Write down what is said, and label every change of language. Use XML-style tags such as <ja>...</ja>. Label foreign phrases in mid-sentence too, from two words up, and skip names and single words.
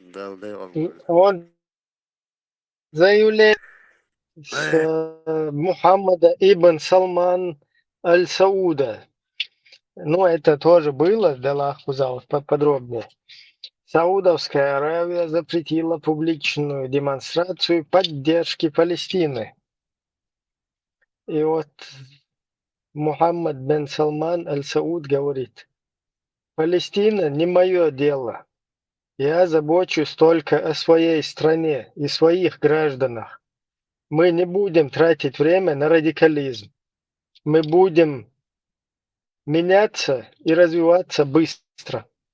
<ru>И он заявляет с Мухаммада ибн Салман аль-Сауда. Ну, это тоже было, да Аллах подробнее. Саудовская Аравия запретила публичную демонстрацию поддержки Палестины. И вот Мухаммад бен Салман аль-Сауд говорит: Палестина не мое дело. Я забочусь только о своей стране и своих гражданах. Мы не будем тратить время на радикализм. Мы будем меняться и развиваться быстро.</ru>